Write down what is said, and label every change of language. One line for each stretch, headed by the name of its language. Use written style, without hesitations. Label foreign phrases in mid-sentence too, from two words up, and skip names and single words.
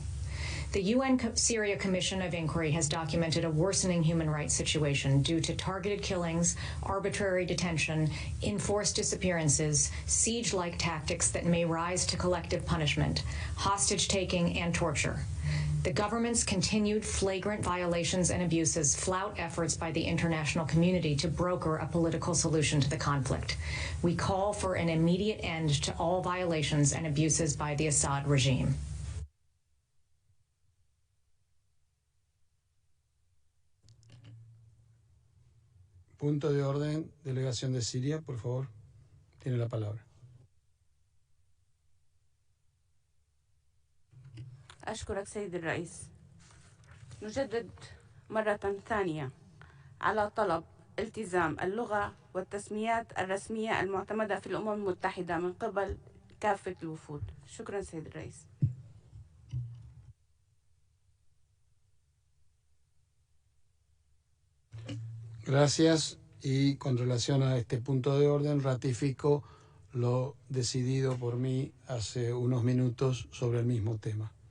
English: The UN Syria Commission of Inquiry has documented a worsening human rights situation due to targeted killings, arbitrary detention, enforced disappearances, siege-like tactics that may rise to collective punishment, hostage-taking, and torture. The government's continued flagrant violations and abuses flout efforts by the international community to broker a political solution to the conflict. We call for an immediate end to all violations and abuses by the Assad regime.
Spanish: Punto de orden, delegación de Siria, por favor. Tiene la palabra.
Arabic: أشكرك سيد الرئيس. نجدد مرة ثانية على طلب التزام اللغة والتسميات الرسمية المعتمدة في الأمم المتحدة من قبل كافة الوفود. شكرا سيد الرئيس.
Spanish: Gracias. Y con relación a este punto de orden, ratifico lo decidido por mí hace unos minutos sobre el mismo tema.